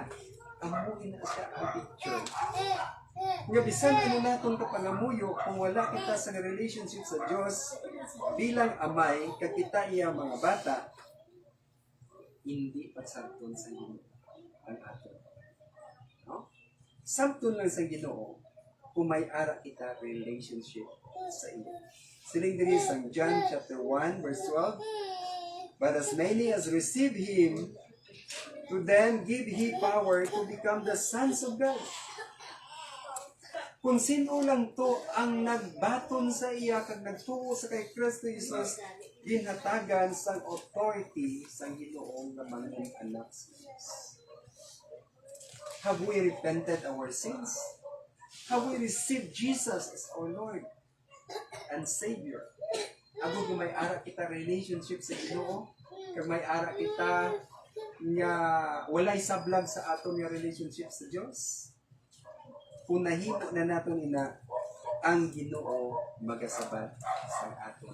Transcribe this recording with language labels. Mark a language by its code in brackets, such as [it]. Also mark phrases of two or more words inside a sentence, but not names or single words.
[hil] Amuin na siya ang picture. Nga bisan ano naton kapangamuyo kung wala kita sa relationship sa Dios bilang amay kag kita iya mga bata, hindi pagsabton sa Ginoo ang aton. No? Sabton lang sa Ginoo kung may ara kita relationship sa iya. Siling diri sa [en] John chapter 1 verse 12, but as many as receive him, to them give he power to become the sons of God. [hil] Kung sino lang to ang nagbaton sa iya kag nagtuo sa kay Kristo Jesus, ginhatagan sang authority sang Ginoong nga mga anak sa Diyos. [en] Have we repented our sins? Have we received Jesus as our Lord and Savior? [hil] Agud kung may ara kita relationship sa Ginoo, kag may ara kita nga walay sablag sa aton nga relationship sa Dios. Kung nahimo na naton ina ang Ginoo magasabat sa aton.